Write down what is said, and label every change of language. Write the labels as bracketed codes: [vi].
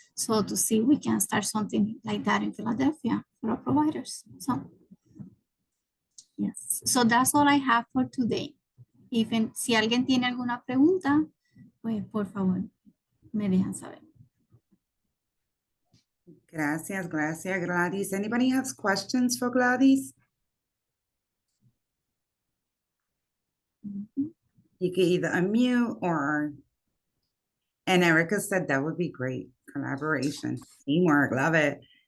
[en] So to see we can start something like that in Philadelphia for our providers. So yes, so that's all I have for today. [es] Si alguien tiene alguna pregunta, pues por favor, me dejan saber. Gracias, gracias, Gladys. [en] Anybody has questions for Gladys? You can either unmute or, and Erica said that would be great. Collaboration, teamwork, love it.